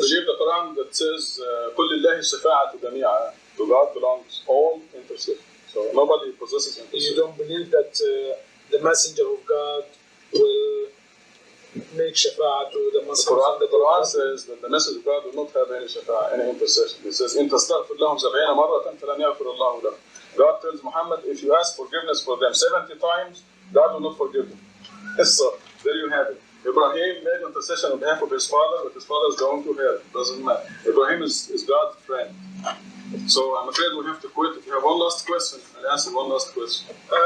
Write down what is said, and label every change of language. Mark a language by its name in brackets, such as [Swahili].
[English] believe the Quran that says, [Arabic] كل الله الشفاعة جميعا. [English] To God belongs all intercession. So nobody possesses intercession. You don't believe that the messenger of God will make shafa'ah to the Muslims? The Quran says that the message of God will not have any shafa'ah, any intercession. It says, [Arabic] إن تستغفر لهم 70 مرة فلن يغفر الله لهم. [English] God tells Muhammad, if you ask forgiveness for them 70 times, God will not forgive them. So there you have it. Ibrahim made intercession on behalf of his father, but his father is going to hell. Doesn't matter. Ibrahim is God's friend. So I'm afraid we have to quit. If you have one last question, I'll answer one last question.